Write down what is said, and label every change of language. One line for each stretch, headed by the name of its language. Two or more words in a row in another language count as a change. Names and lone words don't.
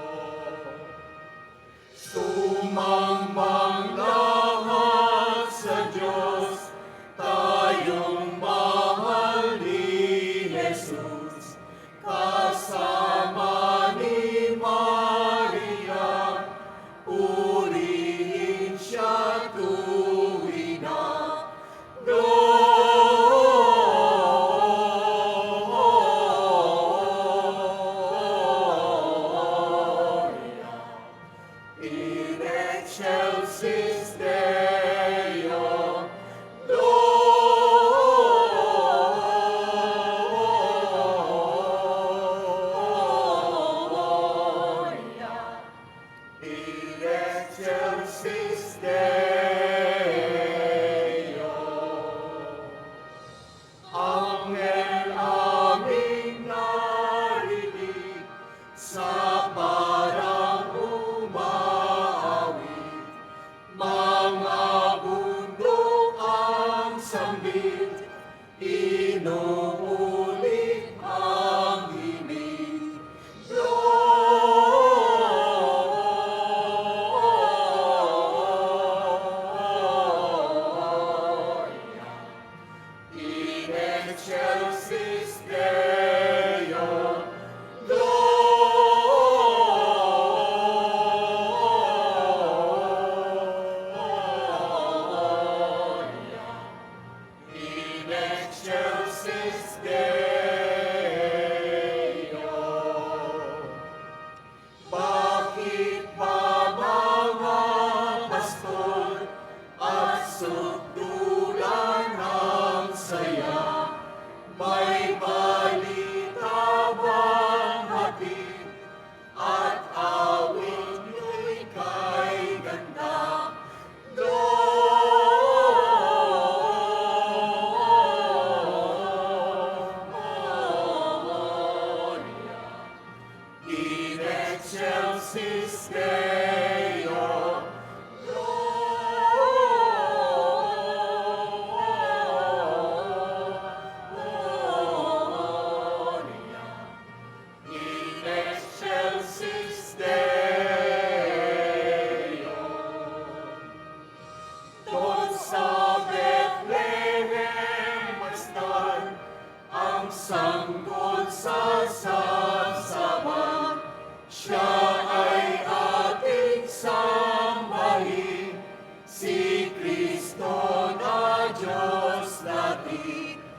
Filipino: Sumambang lahat sa Diyos, tayong mahal ni Jesus. Kasama ni Maria, purihin siya tuwina.
Latin: Gloria in excelsis Deo. Gloria in excelsis Deo.
Filipino: Angel aming narinig sa parang umaawit, mga bundok ang sambit, inuulit ang himig.
Latin: Gloria in excelsis Deo. Gloria in excelsis Deo.
Filipino: Bakit ba mga pastor at sukdulan ng saya? May balita bang hatid at awit nyo'y kay ganda?
Latin: Gloria in excelsis Deo. Gloria in excelsis Deo.
Filipino: Doon sa Bethlehem masdan ang sanggol sa sasaban. Siya ay ating sambahin, si Kristo na Diyos natin.